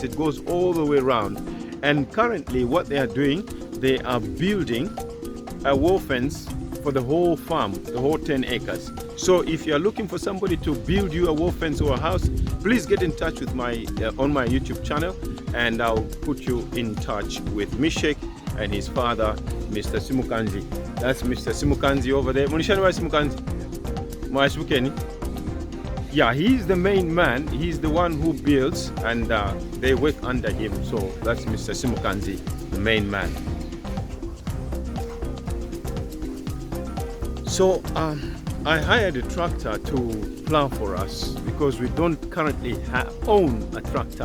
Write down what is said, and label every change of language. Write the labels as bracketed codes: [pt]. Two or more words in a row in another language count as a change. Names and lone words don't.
[en] It goes all the way around. And currently what they are doing, they are building a wall fence for the whole farm, the whole 10 acres. So if you're looking for somebody to build you a wall fence or a house, please get in touch with my on my YouTube channel, and I'll put you in touch with Mishek and his father, Mr. Simukanzi. That's Mr. Simukanzi over there. [bem] Munishani wa Simukanzi? Mwashukeni? [en] Yeah, he's the main man. He's the one who builds, and they work under him. So that's Mr. Simukanzi, the main man. So I hired a tractor to plow for us because we don't currently own a tractor.